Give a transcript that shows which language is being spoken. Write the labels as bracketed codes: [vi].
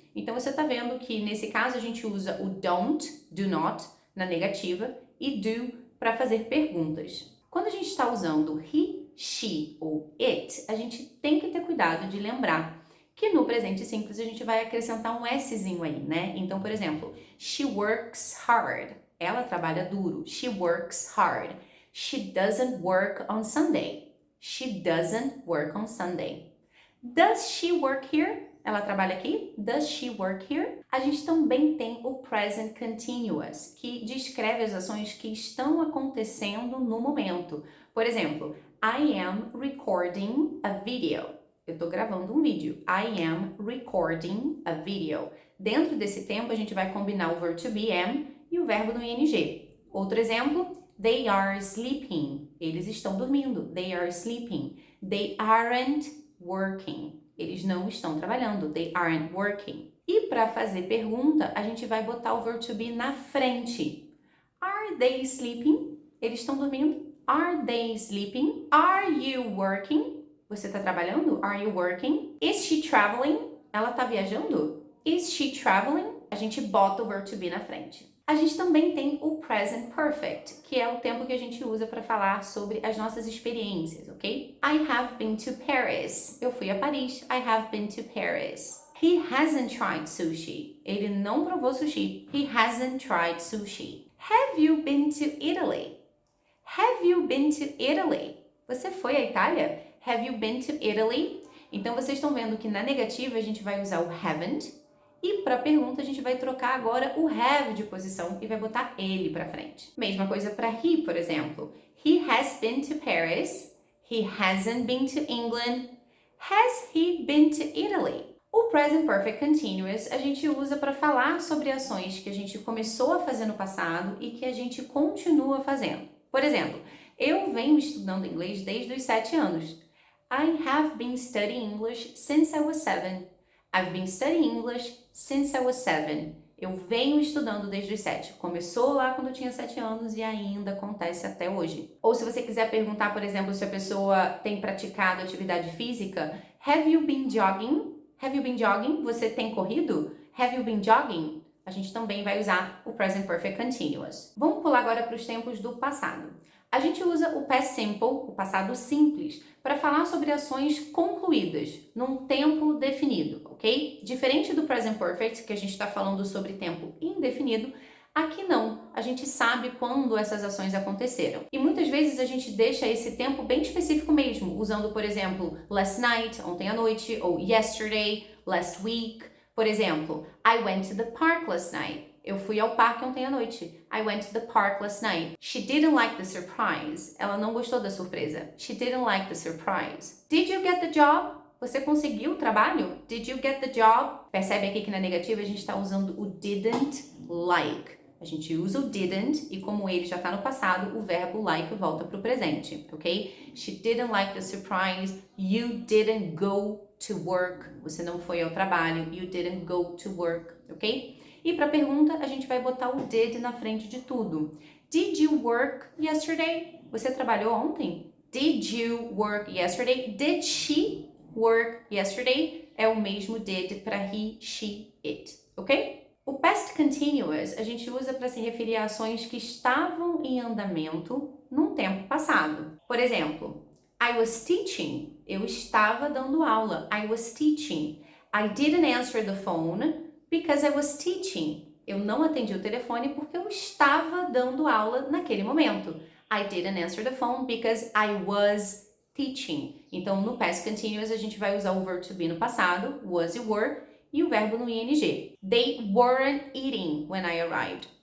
[pt] Então você está vendo que nesse caso a gente usa o don't, do not, na negativa, e do para fazer perguntas. Quando a gente está usando he, she ou it, a gente tem que ter cuidado de lembrar que no presente simples a gente vai acrescentar um Szinho aí, né? Então, por exemplo, [en] she works hard. [pt] Ela trabalha duro. [en] She works hard. She doesn't work on Sunday. She doesn't work on Sunday. Does she work here? [pt] Ela trabalha aqui? [en] Does she work here? [pt] A gente também tem o present continuous, que descreve as ações que estão acontecendo no momento. Por exemplo, [en] I am recording a video. [pt] Eu estou gravando um vídeo. [en] I am recording a video. [pt] Dentro desse tempo, a gente vai combinar o verbo to be am e o verbo no ing. Outro exemplo, [en] they are sleeping. [pt] Eles estão dormindo. [en] They are sleeping. They aren't working. [pt] Eles não estão trabalhando. [en] They aren't working. [pt] E para fazer pergunta, a gente vai botar o verbo to be na frente. [en] Are they sleeping? [pt] Eles estão dormindo. [en] Are they sleeping? Are you working? [pt] Você está trabalhando? [en] Are you working? Is she traveling? [pt] Ela está viajando? [en] Is she traveling? [pt] A gente bota o verbo to be na frente. A gente também tem o present perfect, que é o tempo que a gente usa para falar sobre as nossas experiências, ok? [en] I have been to Paris. [pt] Eu fui a Paris. [en] I have been to Paris. He hasn't tried sushi. [pt] Ele não provou sushi. [en] He hasn't tried sushi. Have you been to Italy? Have you been to Italy? [pt] Você foi à Itália? [en] Have you been to Italy? [pt] Então vocês estão vendo que na negativa a gente vai usar o haven't. E para pergunta a gente vai trocar agora o have de posição e vai botar ele para frente. Mesma coisa para he, por exemplo. [en] He has been to Paris. He hasn't been to England. Has he been to Italy? [pt] O present perfect continuous a gente usa para falar sobre ações que a gente começou a fazer no passado e que a gente continua fazendo. Por exemplo, eu venho estudando inglês desde os 7 anos. [en] I have been studying English since I was 7. I've been studying English since I was 7. [pt] Eu venho estudando desde os 7. Começou lá quando eu tinha 7 anos e ainda acontece até hoje. Ou se você quiser perguntar, por exemplo, se a pessoa tem praticado atividade física, [en] have you been jogging? [pt] Have you been jogging? Você tem corrido? [en] Have you been jogging? [pt] A gente também vai usar o present perfect continuous. Vamos pular agora para os tempos do passado. A gente usa o past simple, o passado simples, para falar sobre ações concluídas, num tempo definido, ok? Diferente do present perfect, que a gente está falando sobre tempo indefinido, aqui não. A gente sabe quando essas ações aconteceram. E muitas vezes a gente deixa esse tempo bem específico mesmo, usando, por exemplo, last night, ontem à noite, ou yesterday, last week. Por exemplo, [en] I went to the park last night. [pt] Eu fui ao parque ontem à noite. [en] I went to the park last night. She didn't like the surprise. [pt] Ela não gostou da surpresa. [en] She didn't like the surprise. Did you get the job? [pt] Você conseguiu o trabalho? [en] Did you get the job? [pt] Percebe aqui que na negativa a gente está usando o didn't like. A gente usa o didn't e como ele já está no passado, o verbo like volta para o presente, ok? [en] She didn't like the surprise. You didn't go to work. [pt] Você não foi ao trabalho. [en] You didn't go to work, ok? [pt] E para a pergunta, a gente vai botar o did na frente de tudo. [en] Did you work yesterday? [pt] Você trabalhou ontem? [en] Did you work yesterday? Did she work yesterday? [pt] É o mesmo did para he, she, it, ok? O past continuous a gente usa para se referir a ações que estavam em andamento num tempo passado. Por exemplo, [en] I was teaching [pt] Eu estava dando aula. [en] I was teaching. I didn't answer the phone because I was teaching. [pt] Eu não atendi o telefone porque eu estava dando aula naquele momento. [en] I didn't answer the phone because I was teaching. [pt] Então, no past continuous, a gente vai usar o verbo to be no passado, was e were, e o verbo no ing. [en] They weren't eating when I arrived.